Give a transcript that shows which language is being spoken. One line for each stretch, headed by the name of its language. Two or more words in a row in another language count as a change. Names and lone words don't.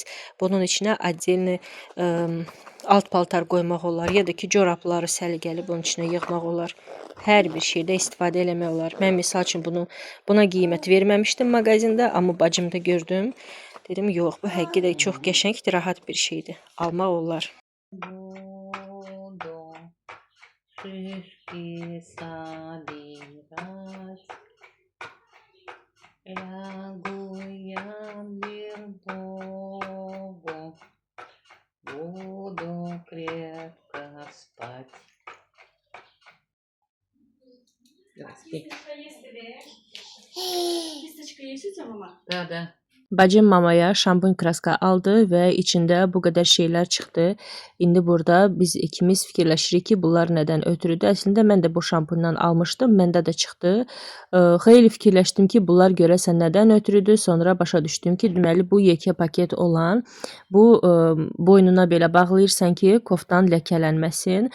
Azerbaijani: Bunun içinə отдельный alt paltar qoymaq olar. Ya da ki, corabları səliqəli bunun içinə yığmaq olar. Hər bir şeydə istifadə eləmək olar. Mən misal üçün buna qiymət verməmişdim mağazində, amma bacımda gördüm. Dedim, yox, bu həqiqətən çox qəşəngdir, rahat bir şeydir. Almaq olar.
Russian: Буду крепко спать. Kistочка есть у тебя, mama? Да.
Azerbaijani: Bacım mamaya şampun kraska aldı və içində bu qədər şeylər çıxdı. İndi burada biz ikimiz fikirləşirik ki, bunlar nədən ötürüdür. Əslində mən də bu şampundan almışdım, məndə də çıxdı. Xeyli fikirləşdim ki, bunlar görəsən nədən ötürüdür. Sonra başa düşdüm ki, deməli bu yekə paket olan, bu boynuna belə bağlayırsan ki, koftan ləkələnməsin.